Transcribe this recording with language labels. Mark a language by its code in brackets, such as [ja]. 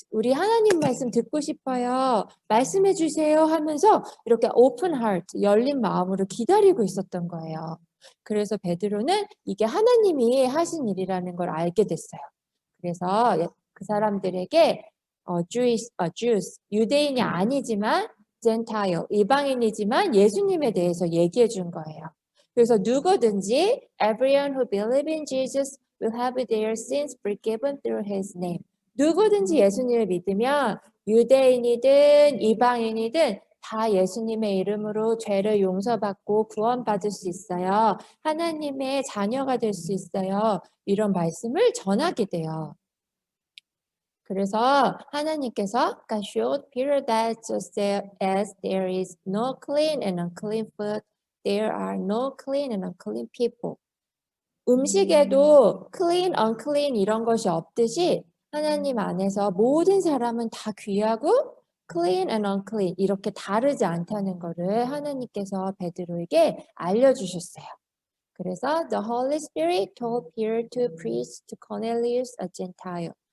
[ko] 우리 하나님 말씀 듣고 싶어요. 말씀해 주세요 하면서 이렇게 [en] open heart, [ko] 열린 마음으로 기다리고 있었던 거예요. 그래서 베드로는 이게 하나님이 하신 일이라는 걸 알게 됐어요. 그래서 그 사람들에게 Jews, 유대인이 아니지만 Gentile, 이방인이지만 예수님에 대해서 얘기해 준 거예요. 그래서 누구든지 [en] everyone who believes in Jesus will have their sins forgiven through his name. [ko] 누구든지 예수님을 믿으면 유대인이든 이방인이든 다 예수님의 이름으로 죄를 용서받고 구원받을 수 있어요. 하나님의 자녀가 될 수 있어요. 이런 말씀을 전하게 돼요. 그래서 하나님께서 [en] God showed Peter that just as there is no clean and unclean food, there are no clean and unclean people. [ko] 음식에도 clean, unclean 이런 것이 없듯이 하나님 안에서 모든 사람은 다 귀하고 [en] clean and unclean [ko] 이렇게 다르지 않다는 것을 하나님께서 베드로에게 알려주셨어요. 그래서 [en] the Holy Spirit told Peter to preach to Cornelius, a Gentile.